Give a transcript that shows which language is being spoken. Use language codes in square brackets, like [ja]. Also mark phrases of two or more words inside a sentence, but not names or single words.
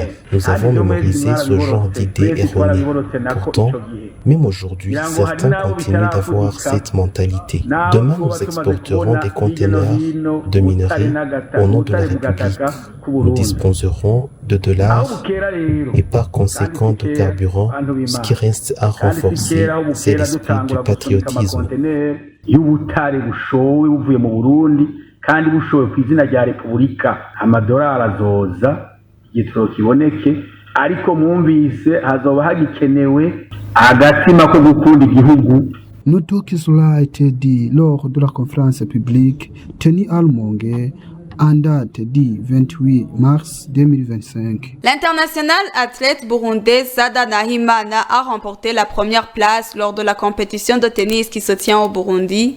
[fr] Nous avons mémorisé ce genre d'idées erronées. Pourtant, même aujourd'hui, certains continuent d'avoir cette mentalité. Demain, nous exporterons des conteneurs de minerais au nom de la République. Nous disposerons de dollars et par conséquent de carburant. Ce qui reste à renforcer, c'est l'esprit du patriotisme. [rn] Kandi bushowe ku izina rya Repubulika amadolari azoza igitoro kiboneke ariko mwumvise hazoba hagikenewe agatima ko gukunda igihugu. [fr] Notons que cela a été dit lors de la conférence publique tenue à Lumonge en date du 28 mars 2025. L'international athlète burundais Sada Nahimana a remporté la première place lors de la compétition de tennis qui se tient au Burundi.